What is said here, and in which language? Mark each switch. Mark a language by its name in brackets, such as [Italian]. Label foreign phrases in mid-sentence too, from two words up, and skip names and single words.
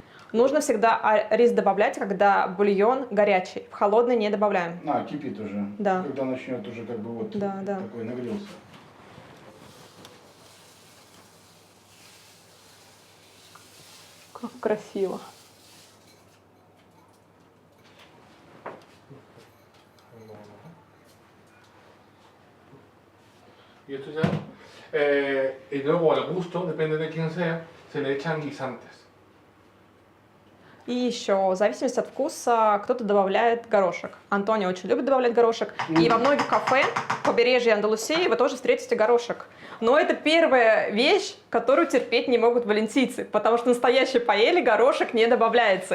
[Russian] Нужно всегда рис добавлять, когда бульон горячий. В холодный не добавляем. Кипит уже. Да. Когда начнет уже как бы такой нагрелся. Как красиво. [Spanish] Y esto ya. Y luego al gusto, depende de quién sea, se le echan guisantes. [Russian] И еще, в зависимости от вкуса, кто-то добавляет горошек. Антонио очень любит добавлять горошек. И во многих кафе побережья Андалусии вы тоже встретите горошек. Но это первая вещь, которую терпеть не могут валенсийцы, потому что настоящие паэльи горошек не добавляется.